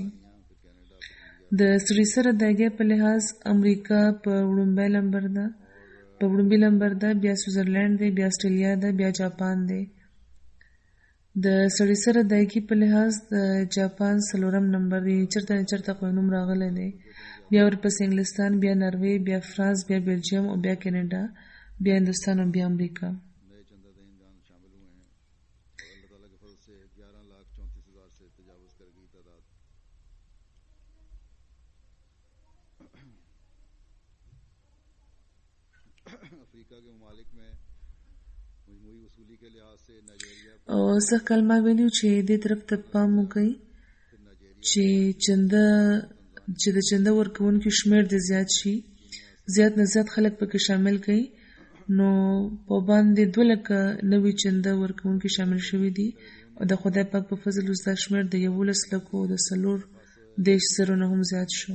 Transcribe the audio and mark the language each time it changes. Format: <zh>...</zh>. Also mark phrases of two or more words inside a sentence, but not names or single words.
<ps>د سړي سره داګۍ په لحاظ امریکا په وړومبي نمبر ده، بیا سویټزرلینډ دی، بیا استرالیا ده، بیا جاپان دی. د سړي سره داګۍ په لحاظ د جاپان 4م نمبر دی، چېرته نه چېرته خو نوم راغلی دی بیا ورپسې انګلستان، بیا نروې، بیا فرانس، بیا بلجیم او بیا کینیډا، بیا هندوستان او بیا امریکا.</ps> <ur>نئے چندہ دہندگان شامل ہوئے ہیں اور اللہ تعالیٰ کے فضل سے 11,34,000 سے تجاوز کر گئی تعداد. افریقہ کے ممالک میں مجموعی وصولی کے لحاظ سے نائجیریا</ur> <ps>او څه کلمه ویلو چې دې طرف ته پام وکړئ چې د چنده ورکوونکو شمېر د زیات شي، زیات نه زیات خلک پکې شامل کړي، نو په باندې 2 لکه نوي چنده ورکوونکي شامل شوي دي او د خدای پاک په فضل اوس دا شمېر د 11 لکو د 4 نه هم زیات شو.</ps>